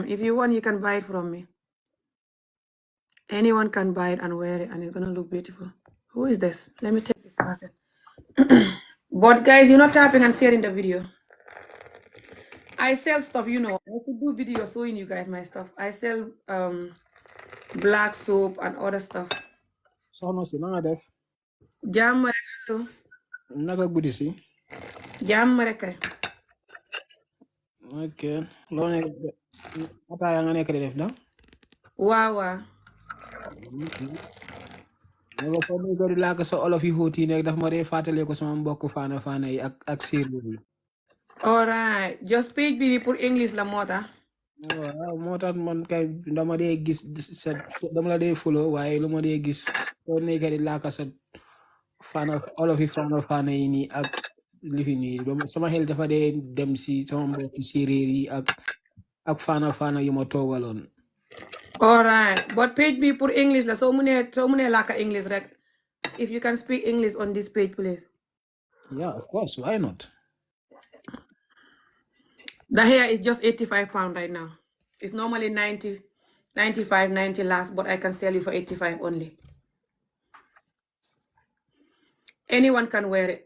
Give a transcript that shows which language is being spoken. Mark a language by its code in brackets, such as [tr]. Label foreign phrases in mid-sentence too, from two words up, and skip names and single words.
[en] If you want, you can buy it from me. Anyone can buy it and wear it, and it's gonna look beautiful. Who is this? Let me take this person. But guys, you're not tapping and sharing the video. I sell stuff, you know. I could do video showing you guys my stuff. I sell black soap and other stuff. [wo] Soxna si na nga def Jàmm rek. Allo. naka guddi si Jàmm rek kay. ok loo nekk ataaya nga nekk di def da Waaw waaw. ne ko foo nekk di làkk sa olof yi xóot yi nekk daf ma dee fàttale ko sama mbokk faana yi ak séeréer yi [en] Alright. Just page [wo] bi pour English la moo tax. waaw moo tax man kay dama dee gis sa dama la dee follow waaye lu ma dee gis soo nekk di làkk sa olof yi faana yi nii ak lifi nii sama xel dafa dee dem si sama mbokki séeréer yi ak faana yi ma toogaloon [en] Alright. But page [wo] bi pour English la soo munee làkk English rek. [en] If you can speak English on this page, please. yeah of course why not The hair is just 85 pounds right now. It's normally 90, 95, 90 last, but I can sell you for 85 only. Anyone can wear it.